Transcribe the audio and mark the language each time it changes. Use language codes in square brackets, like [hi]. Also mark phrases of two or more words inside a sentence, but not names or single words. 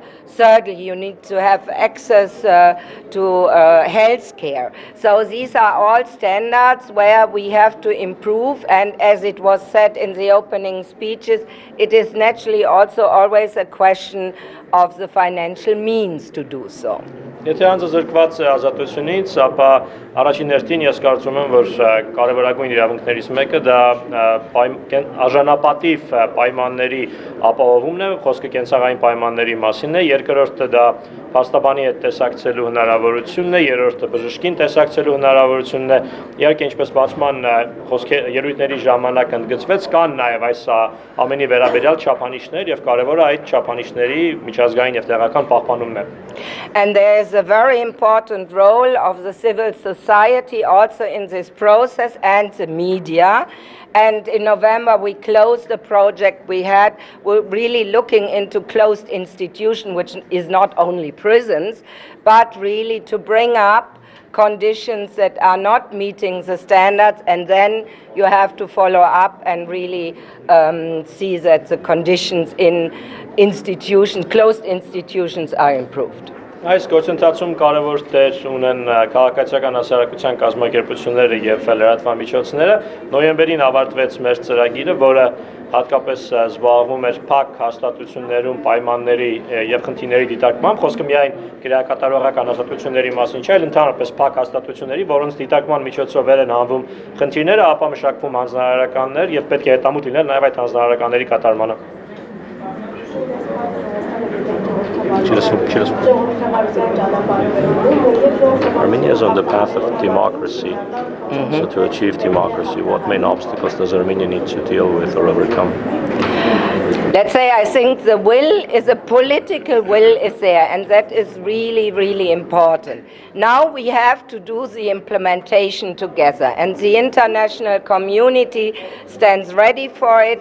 [en] Thirdly, you need to have access to health care. So these are all standards where we have to improve, and as it was said in the opening speeches, it is naturally also always a question of the financial means to do so. [hy] Եթե անձազրկված է ազատությունից, ապա առաջին հերթին ես կարծում եմ, որ կարևորագույն իրավունքներից մեկը դա արժանապատիվ պայմանների ապահովումն է, խոսքը կենցաղային պայմանների մասին է, երկրորդը դա փաստաբանի հետ տեսակցելու հնարավորությունն է, երրորդը բժշկին տեսակցելու հնարավորությունն է, իհարկե ինչպես բացման ելույթների ժամանակ ընդգծվեց, կան նաև այս ամենի վերաբերյալ չափանիշներ եւ կարևորը այդ չափանիշների միջազգային եւ տեղական պահպանումն է. [en] And there is a very important role of the civil society also in this process and the media. And in November we closed the project we had. We're really looking into closed institutions, which is not only prisons, but really to bring up conditions that are not meeting the standards, and then you have to follow up and really see that the conditions in closed institutions are improved. [hy] Այս գործընթացում կարևոր դեր ունեն քաղաքացիական հասարակության կազմակերպությունները եւ լրատվամիջոցները։ Նոյեմբերին ավարտվեց մեր ծրագիրը, որը հատկապես զբաղվում էր փակ հաստատություններում պայմանների եւ խնդիրների դիտարկմամբ, խոսքը միայն քրեակատարողական հաստատությունների մասին չէ, այլ ընդհանրապես փակ հաստատությունների, որոնց դիտարկման միջոցով վեր են հանվում խնդիրները, ապա մշակվում հանձնարարականներ եւ պետք է հետամուտ լինել նաեւ այդ հանձնարարականների կատարմանը։ [en] Armenia is on the path of democracy. So to achieve democracy, what main obstacles does Armenia need to deal with or overcome? Let's say I think the will is a political will is there, and that is really, really important. Now we have to do the implementation together, and the international community stands ready for it.